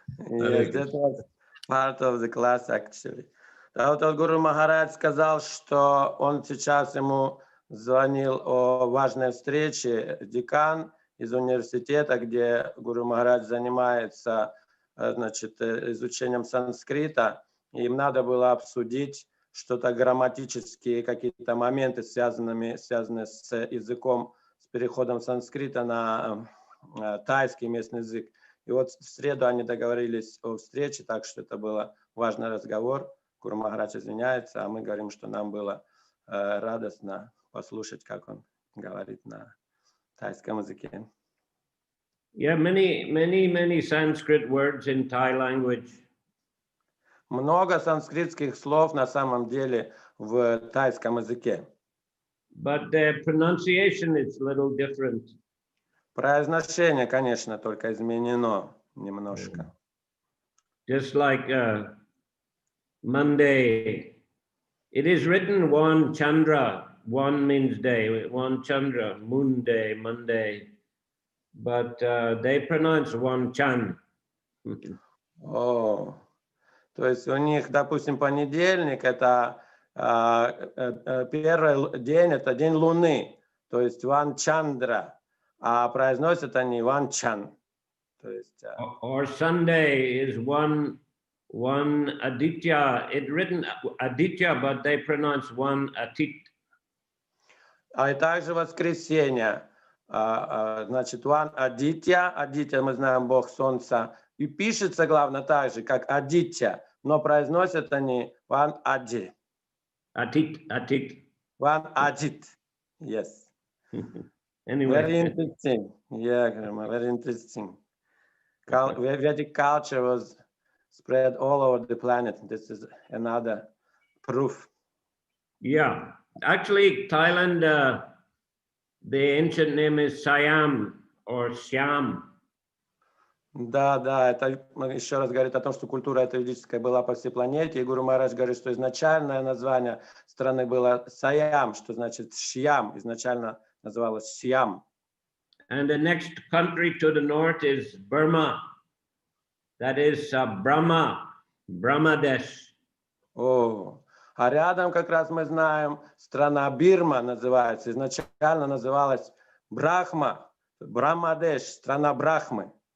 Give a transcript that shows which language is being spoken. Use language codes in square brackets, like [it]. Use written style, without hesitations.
[en] Yes, that was part of the class, actually. [ru] А вот Гуру Махарадж сказал, что он сейчас ему звонил о важной встрече. Декан из университета, где Гуру Махарадж занимается, значит, изучением санскрита, им надо было обсудить что-то грамматические какие-то моменты, связанные с языком, с переходом санскрита на тайский местный язык. И вот в среду они договорились о встрече, так что это был важный разговор. Гуру Махарадж извиняется, а мы говорим, что нам было радостно послушать, как он говорит на тайском языке. [en] Yeah, many Sanskrit words in Thai language. [ru] Много санскритских слов на самом деле в тайском языке. [en] But the pronunciation is a little different. [ru] Произношение, конечно, только изменено немножко. [en] Just like Monday, it is written one Chandra, one means day, one Chandra, moon day, Monday, but they pronounce one Chan. [ru] О, то есть у них, допустим, понедельник это первый день, это день Луны, то есть Ван Чандра, а произносят они Ван Чан. То есть, [en] Or Sunday is one Aditya. It's written Aditya, but they pronounce one Atit. [ru] а и также воскресенье, значит, Ван Адитя, Адитя, мы знаем, Бог Солнца, и пишется, главное, так же, как Адитя, но произносят они Ван Ади. [en] Atit. One Ajit, yes. Anyway. Very interesting. Yeah, Grandma, very interesting. Vedic culture was spread all over the planet. This is another proof. Yeah, actually, Thailand, the ancient name is Siam or Siam. [ru] Да, это еще раз говорит о том, что культура эта ведическая была по всей планете. И Гуру Махарадж говорит, что изначальное название страны было Саям, что значит Шьям. Изначально называлось Сиам. [en] And the next country to the north is Burma. That is Brahmadesh. [ru] О, а рядом как раз мы знаем, страна Бирма называется. Изначально называлась Брахма, Брамадеш, страна Брахмы.